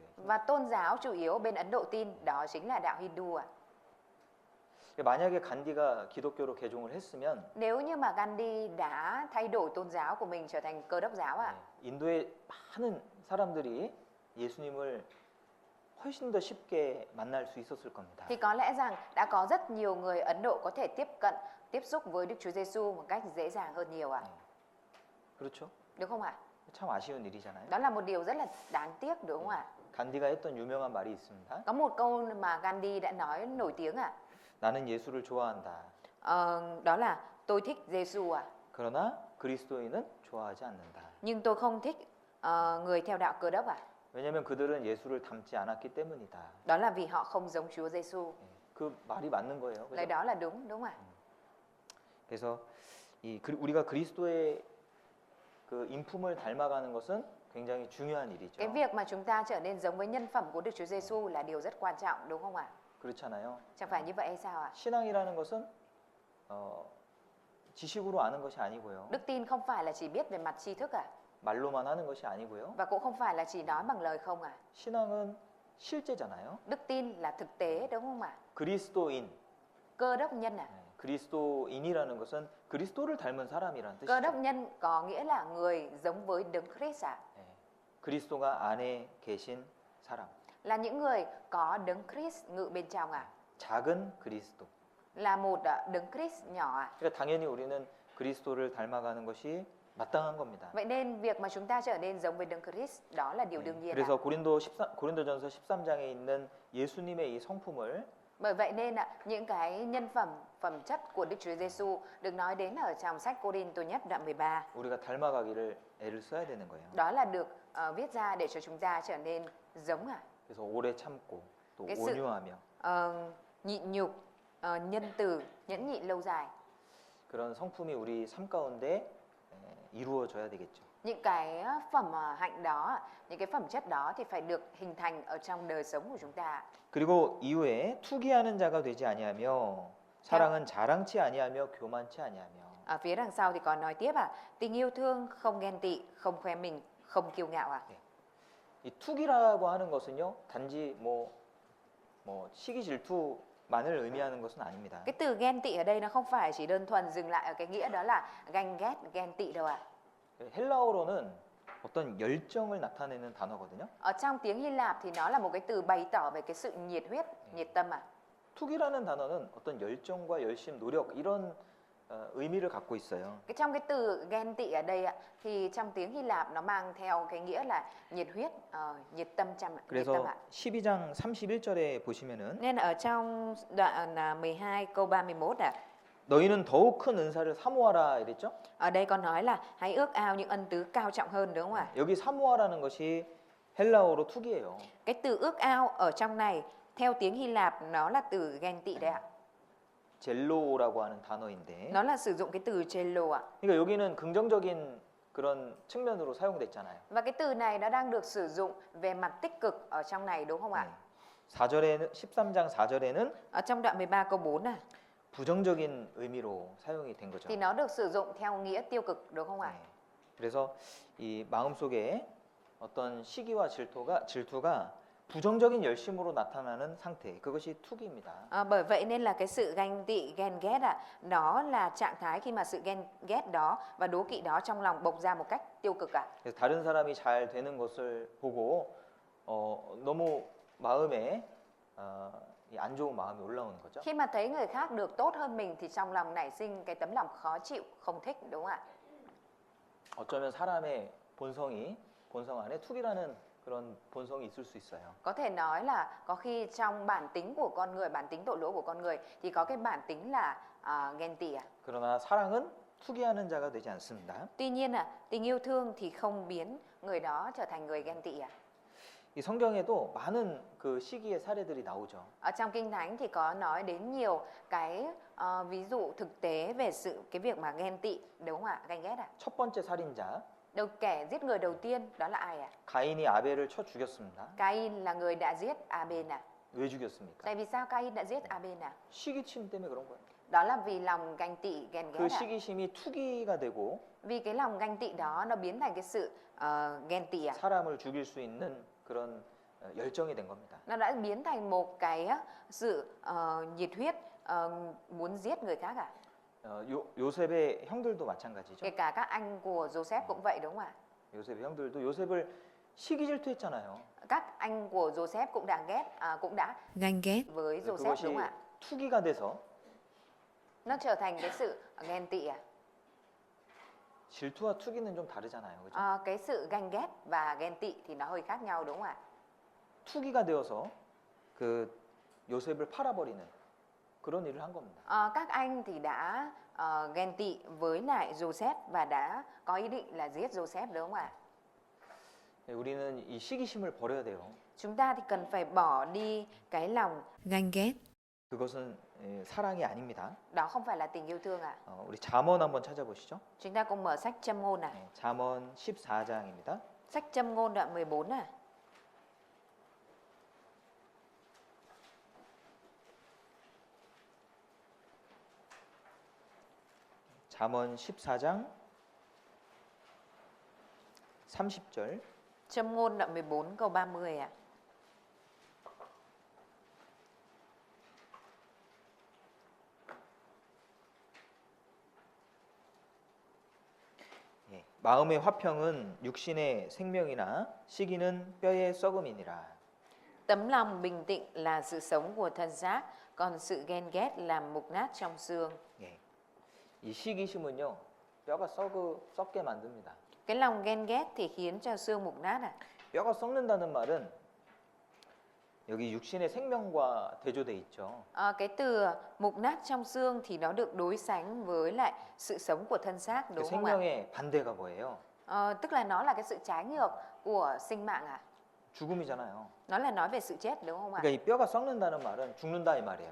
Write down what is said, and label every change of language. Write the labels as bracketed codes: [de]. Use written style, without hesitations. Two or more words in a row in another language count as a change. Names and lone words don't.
[vi] Và tôn giáo chủ yếu bên Ấn Độ tin đó chính là đạo Hindu ạ. [ko] 만약에 간디가 기독교로 개종을 했으면 [vi] Nếu như mà Gandhi đã thay đổi tôn giáo của mình trở thành Cơ Đốc giáo ạ, [ko] 인도의 많은 사람들이 예수님을 훨씬 더 쉽게 만날 수 있었을 겁니다. [vi] thì có lẽ rằng đã có rất nhiều người Ấn Độ có thể tiếp xúc với Đức Chúa Giêsu một cách dễ dàng hơn nhiều ạ. [ko] 그렇죠? [vi] Đúng không ạ? [ko] 참 아쉬운 일이잖아요. [vi] Đó là một điều rất là đáng tiếc đúng không ạ? [ko] 간디가 했던 유명한 말이 있습니다. [vi] Có một câu mà Gandhi đã nói nổi tiếng ạ. [ko] 나는 예수를 좋아한다. [vi] Đó là tôi thích Giêsu ạ. [ko] 그러나 그리스도인은 좋아하지 않는다. [vi] Nhưng tôi không thích người theo đạo Cơ Đốc ạ. [ko] 왜냐하면 그들은 예수를 닮지 않았기 때문이다. [vi] Đó là vì họ không giống Chúa Giêsu. [ko] 그 말이 맞는 거예요. [vi] Lời đó là đúng không ạ? [ko] 그래서 우리가 그리스도의 그 인품을 닮아가는 것은 굉장히 중요한 일이죠. [vi] Cái việc mà chúng ta trở nên giống với nhân phẩm của Đức Chúa Giêsu là điều rất quan trọng đúng không ạ? [ko] 그렇잖아요. [vi] Chẳng phải như vậy hay sao ạ? [ko] 신앙이라는 것은 지식으로 아는 것이 아니고요. [vi] Đức tin không phải là chỉ biết về mặt tri thức à? [ko] 말로만 하는 것이 아니고요. [vi] Và cũng không phải là chỉ nói bằng lời không à? [ko] 신앙은 실제잖아요. [vi] Đức tin là thực tế đúng không ạ? [ko] 그리스도인. [vi] Cơ đốc nhân à? [ko] 그리스도인이라는 것은 그리스도를 닮은 사람이라는 [vi] Cơ đốc [ko] 뜻이죠. [vi] nhân có nghĩa là người giống với Đấng Christ à? [ko] 네. 그리스도가 안에 계신 사람. [vi] Là những người có Đấng Christ ngự bên trong à? [ko] 작은 그리스도. [vi] Là một Đấng Christ nhỏ à? [ko] 그러니까 당연히 우리는 그리스도를 닮아가는 것이 마땅한 겁니다. [vi] Vậy nên việc mà chúng ta trở nên giống với Đấng Christ đó là điều đương nhiên. [ko] 그래서 고린도전서 13장에 있는 예수님의 이 성품을 [vi] Bởi vậy nên những cái nhân phẩm chất của Đức Chúa Giêsu được nói đến ở trong sách Cô-rinh-tô nhất đoạn 13. [ko] 우리가 닮아가기를 애를 써야 되는 거예요. [vi] Đó là được viết ra để cho chúng ta trở nên giống à? [ko] 그래서 오래 참고 또 [vi] cái sự [ko] 온유하며 [vi] nhịn nhục, nhân từ, nhẫn nhịn lâu dài. [ko] 그런 성품이 우리 삶 가운데 이루어져야 되겠죠. [vi] Những cái phẩm hạnh đó, những cái phẩm chất đó thì phải được hình thành ở trong đời sống của chúng ta. [ko] 그리고 이후에 투기하는 자가 되지 아니하며 사랑은 자랑치 아니하며 교만치 아니하며. [vi] Ở phía đằng sau thì còn nói tiếp tình yêu thương không ghen tị, không khoe mình, không kiêu ngạo à? [ko] 이 투기라고 하는 것은요, 단지 뭐 시기 질투만을 의미하는 것은 아닙니다. [vi] Cái từ ghen tị ở đây nó không phải chỉ đơn thuần dừng lại ở cái nghĩa đó là ganh ghét, ghen tị đâu ạ. [ko] 헬라어로는 어떤 열정을 나타내는 단어거든요. [vi] Ở trong tiếng Hy Lạp thì nó là một cái từ bày tỏ về cái sự nhiệt huyết, nhiệt tâm à. [ko] 투기라는 단어는 어떤 열정과 열심, 노력 이런 의미를 갖고 있어요. [vi] Trong cái từ ghen tị ở đây thì trong tiếng Hy Lạp nó mang theo cái nghĩa là nhiệt huyết, nhiệt tâm nhiệt tâm [ko] 그래서 [vi] ạ. [ko] 12장 31절에 보시면은 [vi] Nên ở trong đoạn 12 câu 31 [ko] 너희는 더욱 큰 은사를 사모하라 이랬죠? [vi] ở đây còn nói là hãy ước ao những ân tứ cao trọng hơn đúng không ạ? [ko] 여기 사모하라는 것이 헬라어로 투기예요. [vi] Cái từ ước ao ở trong này theo tiếng Hy Lạp nó là từ ghen tị đấy ạ. [ko] 젤로라고 하는 단어인데. [vi] Nó là sử dụng cái từ 젤로 ạ. [ko] 그러니까 여기는 긍정적인 그런 측면으로 사용됐잖아요. [vi] Và cái từ này nó đang được sử dụng về mặt tích cực ở trong này đúng không ạ? [ko] 4절에는 13장 4절에는 [vi] Ở trong đoạn 13 câu 4 [ko] 부정적인 의미로 사용이 된 거죠. [vi] thì nó được sử dụng theo nghĩa tiêu cực đúng không ạ? [ko] 그래서 이 마음속에 어떤 시기와 질투가 부정적인 열심으로 나타나는 상태, 그것이 투기입니다. [vi] Bởi vậy nên là cái sự ganh tị, ghen ghét nó là trạng thái khi mà sự ghen ghét đó và đố kỵ đó trong lòng bộc ra một cách tiêu cực [ko] 그래서 다른 사람이 잘 되는 것을 보고 너무 마음에 안 좋은 마음이 올라오는 거죠. [vi] Khi mà thấy người khác được tốt hơn mình thì trong lòng nảy sinh cái tấm lòng khó chịu, không thích đúng không ạ? [ko] 어쩌면 사람의 본성 안에 투기라는 그런 본성이 있을 수 있어요. [vi] Có thể nói là có khi trong bản tính của con người, bản tính tội lỗi của con người thì có cái bản tính là ghen tị [ko] 그러나 사랑은 투기하는 자가 되지 않습니다. [vi] Tuy nhiên tình yêu thương thì không biến người đó trở thành người ghen tị [ko] 이 성경에도 많은 그 시기의 사례들이 나오죠. [vi] Ở trong Kinh Thánh thì có nói đến nhiều cái ví dụ thực tế về cái việc mà ghen tị đúng không ạ? Ganh ghét [ko] 첫 번째 살인자 [vi] Kẻ giết người đầu tiên đó là ai [ko] 가인이 아벨을 쳐 죽였습니다. [vi] Cain là người đã giết Abel [ko] 왜 죽였습니까? [vi] Tại vì sao Cain đã giết Abel [ko] 시기침 때문에 그런 거예요. [vi] Đó là vì lòng ganh tị, ghen [ko] 그 [vi] ghét [ko] 시기심이 투기가 되고 [vi] Vì cái lòng ganh tị đó nó biến thành cái sự ghen tị [ko] 사람을 죽일 수 있는 그런 열정이 된 겁니다. [vi] Nó đã biến thành một cái sự nhiệt huyết muốn giết người khác [ko] 요셉의 형들도 마찬가지죠. [vi] Kể cả các anh của Joseph cũng vậy đúng không ạ? [ko] 요셉의 형들도 요셉을 시기 질투했잖아요. [vi] Các anh của Joseph cũng đã ganh ghét. với Joseph [ko] 그것이 [vi] đúng không ạ? [ko] 투기가 돼서 [vi] Nó trở thành cái sự ghen tị [ko] 질투와 투기는 좀 다르잖아요. 그죠? [vi] cái sự ganh ghét và ghen tị thì nó hơi khác nhau đúng không ạ? [ko] 투기가 되어서 그 요셉을 팔아버리는 그런 일을 한 겁니다. [vi] Các anh thì đã ghen tị với lại Joseph và đã có ý định là giết Joseph đúng không ạ? [ko] 우리는 이 시기심을 버려야 돼요. [vi] Chúng ta thì cần phải bỏ đi cái lòng ganh ghét. [ko] 그것은 사랑이 아닙니다. [vi] đó không phải là tình yêu thương [ko] 우리 잠언 한번 찾아보시죠. [vi] Chúng ta cùng mở sách Châm ngôn [ko] 잠언 14장입니다. [vi] Sách Châm ngôn đoạn 14 [ko] 잠언 14장 30절. [vi] Châm ngôn đoạn 14 câu 30 ạ. [ko] 예, 마음의 화평은 육신의 생명이나 시기는 뼈의 썩음이니라. [vi] Tấm lòng bình tĩnh là sự sống của thân xác, còn sự ghen ghét là mục nát trong xương. [ko] 예, 이 시기심은요 뼈가 썩게 만듭니다. [vi] Cái lòng ghen ghét thì khiến cho xương mục nát ạ. [ko] 뼈가 썩는다는 말은 여기 육신의 생명과 대조돼 있죠. [vi] Cái từ mục nát trong xương thì nó được đối sánh với lại sự sống của thân xác, [ko] 그 [vi] đúng không ạ? [ko] 생명의 반대가 뭐예요? [vi] Tức là nó là cái sự trái ngược của sinh mạng ạ. [ko] 죽음이잖아요. [vi] Nó là nói về sự chết, đúng không ạ? [ko] 그러니까 이 뼈가 썩는다는 말은 죽는다 이 말이에요.